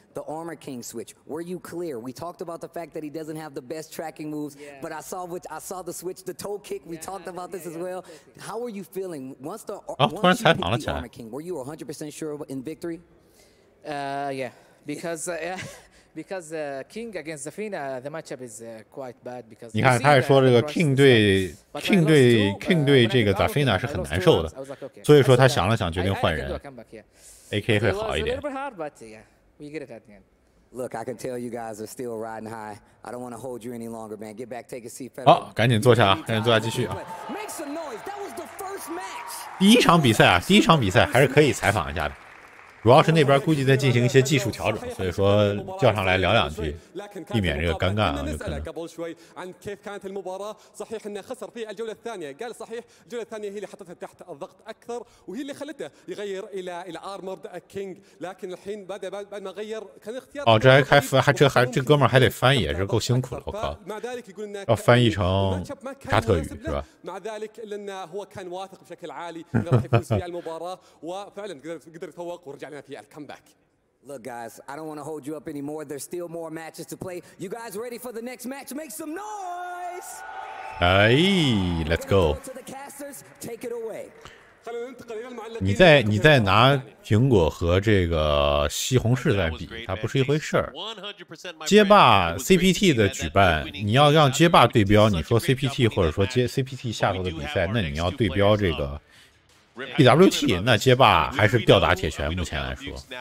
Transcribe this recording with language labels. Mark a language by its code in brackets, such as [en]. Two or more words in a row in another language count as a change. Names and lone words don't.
[en] The Armor King switch, were you clear? We talked about the fact that he doesn't have the best tracking moves, but I saw the switch, the toe kick. We talked about this as well. How were you feeling once you picked the Armor King? Were you 100% sure in victory? Yeah, because King against Zafina, the matchup is quite bad because [zh] 你看，他是说这个 King 对这个 Zafina 是很难受的，所以说他想了想，决定换人。AK 会好一点。 [en] Look, I can tell you guys are still riding high. I don't want to hold you any longer, man. Get back, take a seat. [zh] 好，赶紧坐下啊，赶紧坐下继续啊。第一场比赛还是可以采访一下的。主要是那边估计在进行一些技术调整，所以说叫上来聊两句，避免这个尴尬啊，有可能。 [ar] قبل شوي عن كيف كانت المباراة، صحيح انه خسر في الجولة الثانية، قال صحيح الجولة الثانية هي اللي حطته تحت الضغط أكثر وهي اللي خلته يغير إلى ارمورد كينج، لكن الحين بعد ما غير كان اختيار。 [zh] 哦，这哥们儿还得翻译，也是够辛苦的，我靠，要翻译成沙特语是吧？ [ar] مع ذلك إلا أنه هو كان واثق بشكل عالي انه راح يفوز في المباراة وفعلا قدر يتفوق ورجع لنا في الكمباك. [en] Look, guys, I don't want to hold you up anymore. There's still more matches to play. You guys ready for the next match? Make some noise! 哎 ，Let's go！ Take it away. [zh] 你在拿苹果和这个西红柿在比，它不是一回事儿。街霸 CPT 的举办，你要让街霸对标，你说 CPT 或者说CPT 下头的比赛，那你要对标这个 BWT， 那街霸还是吊打铁拳，目前来说。